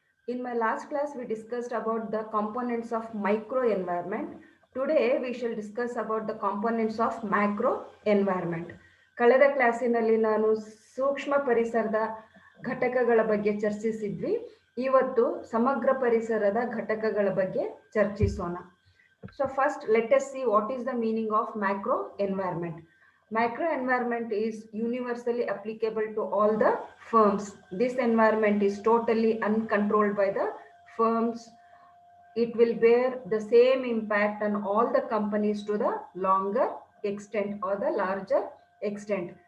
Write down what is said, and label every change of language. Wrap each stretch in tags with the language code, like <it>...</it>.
<en>In my last class, we discussed about the components of microenvironment. Today, we shall discuss about the components of macro environment.</en> <kn>ಕಳೆದ ಕ್ಲಾಸಿನಲ್ಲಿ ನಾನು ಸೂಕ್ಷ್ಮ ಪರಿಸರದ ಘಟಕಗಳ ಬಗ್ಗೆ ಚರ್ಚಿಸಿದ್ವಿ. ಇವತ್ತು ಸಮಗ್ರ ಪರಿಸರದ ಘಟಕಗಳ ಬಗ್ಗೆ ಚರ್ಚಿಸೋಣ.</kn> <en>So first, let us see what is the meaning of macro environment. Macro environment is universally applicable to all the firms. This environment is totally uncontrolled by the firms. It will bear the same impact on all the companies to the longer extent or the larger extent.</en>